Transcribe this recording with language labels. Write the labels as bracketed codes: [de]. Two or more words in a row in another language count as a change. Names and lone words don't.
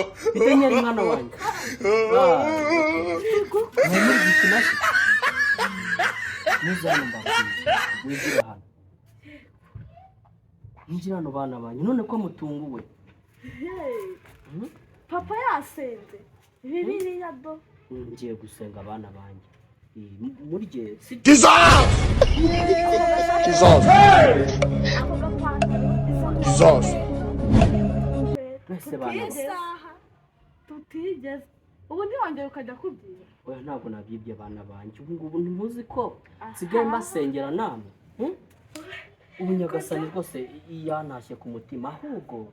[rw] bidenyera mwana wanjye muri gikinashi nizana mbabwira ninjira hano bana banyu none ko mutunguwe papa yasenze Bibiliya do ngiye gusenga abana banjye murye Jesus! Jesus! ako gapantaro Jesus! mwese bana banjye isaha tutigeze ubu ntiwongere ukajya kubwira oya ntabwo nabyibye abana banjye ubu ngubu ntimuzi ko nsigaye mbasengera namwe ubu nyagasani rwose yantashye ku mutima ahubwo